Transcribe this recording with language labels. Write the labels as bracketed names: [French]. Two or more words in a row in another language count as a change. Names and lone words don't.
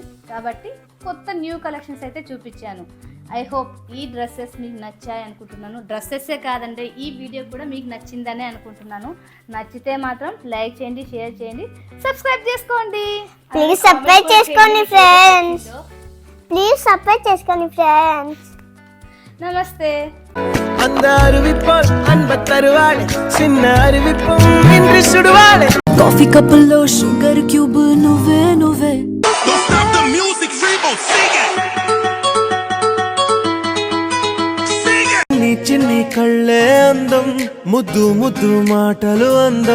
[Telugu] కాబట్టి కొత్త [English] new collections [Telugu] అయితే చూపించాను. [English] I hope [Telugu] ఈ డ్రెస్సెస్ మీకు నచ్చాయి అనుకుంటున్నాను. డ్రెస్సెస్సే కాదండి, ఈ వీడియో కూడా మీకు నచ్చిందనే అనుకుంటున్నాను. నచ్చితే మాత్రం లైక్ చేయండి, షేర్ చేయండి, సబ్స్క్రైబ్ చేసుకోండి. ప్లీజ్ సబ్స్క్రైబ్ చేసుకోండి ఫ్రెండ్స్. ప్లీజ్ సబ్స్క్రైబ్ చేసుకోండి ఫ్రెండ్స్. నమస్తే. [Tamil] அந்த அறிவிப்பால் அன்பத்தருவாள் சின்ன அறிவிப்பும் இன்று சுடுவாள் [Telugu] కాఫీ కప్పుల్లో [English] sugar cube [Telugu] నువ్వే నువ్వే [English] Don't stop the music, Rebo, sing it! Sing it! [Telugu] నీ చిన్ని కళ్ళే అందం ముద్దు ముద్దు మాటలు అందం